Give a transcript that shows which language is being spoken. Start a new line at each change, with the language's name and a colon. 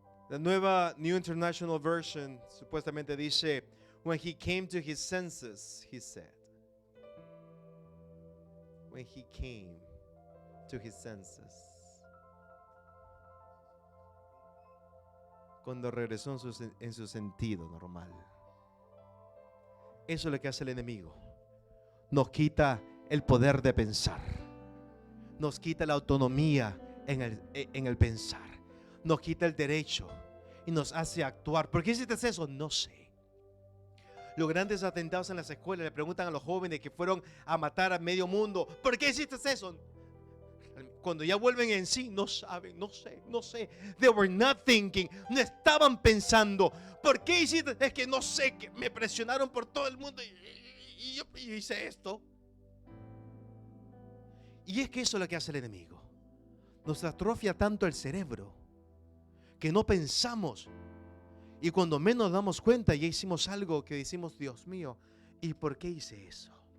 Spanish: La nueva
English: New International Version
Spanish: supuestamente dice,
English: when he came to his senses, he said. When he came to his senses.
Spanish: Cuando regresó en su sentido normal. Eso es lo que hace el enemigo. Nos quita el poder de pensar. Nos quita la autonomía en el pensar. Nos quita el derecho y nos hace actuar. ¿Por qué hiciste eso? No sé. Los grandes atentados en las escuelas le preguntan a los jóvenes que fueron a matar a medio mundo, ¿por qué hiciste eso? Cuando ya vuelven en sí, no saben, no sé.
English: They were not thinking,
Spanish: no estaban pensando. ¿Por qué hiciste? Es que no sé, que me presionaron por todo el mundo y yo hice esto. Y es que eso es lo que hace el enemigo. Nos atrofia tanto el cerebro que no pensamos. Y cuando menos damos cuenta, ya hicimos algo que decimos, Dios mío, ¿y por qué hice eso?